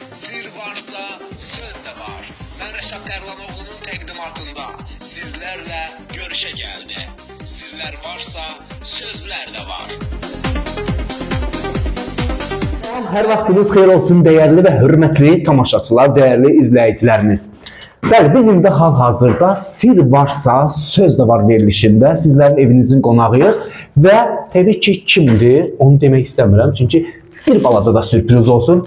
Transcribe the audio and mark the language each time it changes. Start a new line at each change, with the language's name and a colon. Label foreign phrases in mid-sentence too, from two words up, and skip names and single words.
Azerbaijani: Sir varsa söz de var.
Turkish: Ben Reşat Tərlanoğlu'nun təqdimatında sizlerle görüşe geldi. Sirler varsa sözler de var.
Azerbaijani: Hər vaxtınız xeyir olsun
Turkish: değerli ve hürmetli tamaşaçılar, değerli izleyicilerimiz.
Azerbaijani: Bəli, biz indi hal-hazırda Sir Varsa Söz de Var verilişində sizlerin evinizin qonağıyıq və təbii ki kimdir onu demək istəmirəm çünki bir balaca da sürpriz olsun.